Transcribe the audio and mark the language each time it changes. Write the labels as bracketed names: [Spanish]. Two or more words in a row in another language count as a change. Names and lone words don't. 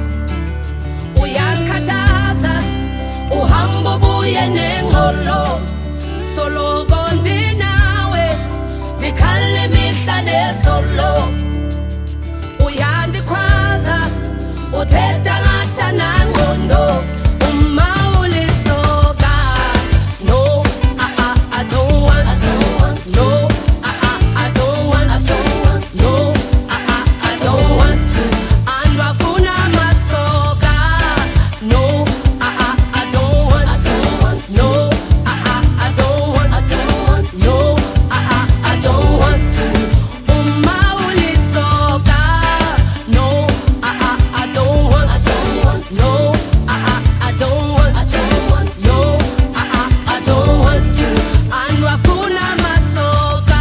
[Xhosa] Uyakhathaza uhamba ubuye nengxolo, soloko ndinawe, ndikhala imihla nezolo. Uyandikhwaza uthetha ngathi anangqondo, uma ulisoka. [English] No, I don't want, no, I don't want, no, I don't want to. [Xhosa] Andwafuna masoka. [English] No, I don't want, no, I don't want, no, I don't want to. [Xhosa] Uma ulisoka. [English] No, I don't want, no, I don't want, no, I don't want to. [Xhosa] Andwafuna masoka.